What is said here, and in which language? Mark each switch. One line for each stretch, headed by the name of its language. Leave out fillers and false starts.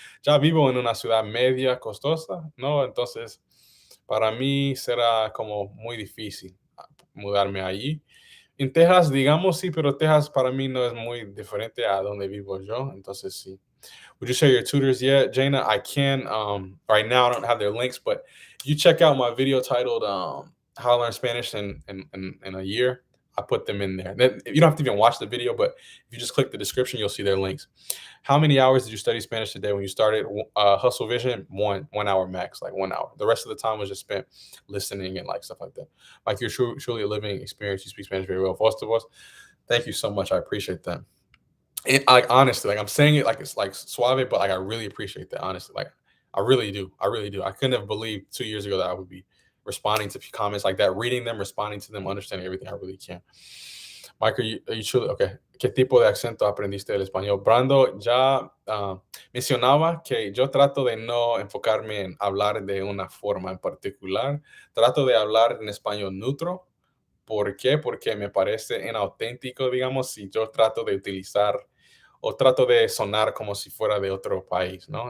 Spanish: Ya vivo en una ciudad media costosa, ¿no? Entonces, para mí será como muy difícil mudarme allí. En Texas, digamos, sí, pero Texas para mí no es muy diferente a donde vivo yo, entonces sí.
English: Would you share your tutors yet, Jaina? I can. Right now, I don't have their links, but you check out my video titled "How to Learn Spanish in a Year." I put them in there. You don't have to even watch the video, but if you just click the description, you'll see their links. How many hours did you study Spanish today when you started? Hustle Vision, 1 hour max, like 1 hour. The rest of the time was just spent listening and like stuff like that. Like, you're truly a living experience. You speak Spanish very well. First of all, thank you so much. I appreciate that. Like, honestly, like, I'm saying it like it's like suave, but like, I really appreciate that. Honestly, like, I really do. I really do. I couldn't have believed 2 years ago that I would be responding to comments like that, reading them, responding to them, understanding everything. I really can. Mike, are you truly okay?
Spanish: ¿Qué tipo de acento aprendiste del español? Brando ya mencionaba que yo trato de no enfocarme en hablar de una forma en particular. Trato de hablar en español neutro. ¿Por qué? Porque me parece inauténtico, digamos, si yo trato de utilizar o trato de sonar como si fuera de otro país, ¿no?